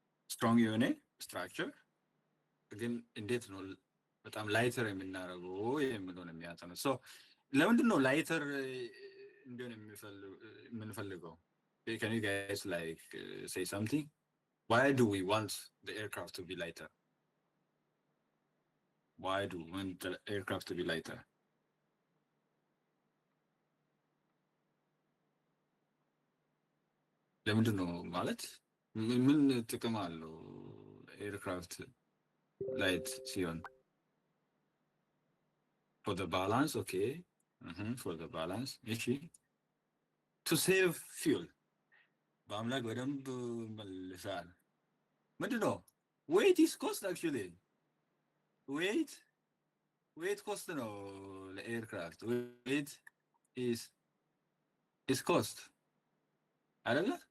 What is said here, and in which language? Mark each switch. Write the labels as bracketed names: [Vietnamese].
[Amharic] ስትሮንግ የሆነ ስትራክቸር ግን እንዴት ነው በጣም ላይተር የምናደርገው የሚለውን የሚያጠኑት። ሶ ለምንድን ነው ላይተር እንዲሆን የምንፈልገው? [English] Can you guys like say something? Why do we want the aircraft to be lighter? Why do we want the aircraft to be lighter? [Amharic] ለምንድን ነው ማለት ምን ጥቅም አለው ኤርክራፍት ላይት ሲሆን? [English] for the balance, okay. [Amharic] For the balance, እሺ [English] to save fuel [Amharic] በአምላክ በደንብ መልሳል። ምንድን ነው [English] weight is cost actually weight cost [Amharic] ነው ለኤርክራፍት [English] weight is cost [Amharic] አይደለ?